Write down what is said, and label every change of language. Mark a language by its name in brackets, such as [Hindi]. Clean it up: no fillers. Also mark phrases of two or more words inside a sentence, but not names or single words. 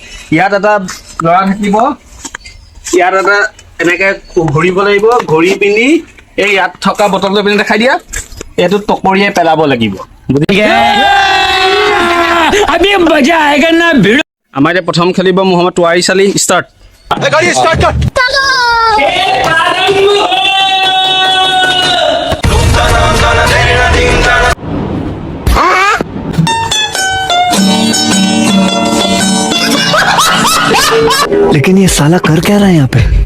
[Assamese] ইয়াত এটা ল'ৰা থাকিব, ইয়াত এটা এনেকে ঘূৰিব লাগিব, ঘূৰি পিনি এই ইয়াত থকা বটলটো পিনি দেখাই দিয়া, এইটো টকৰিয়াই পেলাব লাগিব। আমাৰ এতিয়া প্ৰথম খেলিব মহম্মদ ৱাৰিছ আলী। ষ্টাৰ্ট। [Hindi] लेकिन ये साला कर क्या रहा है यहाँ पे?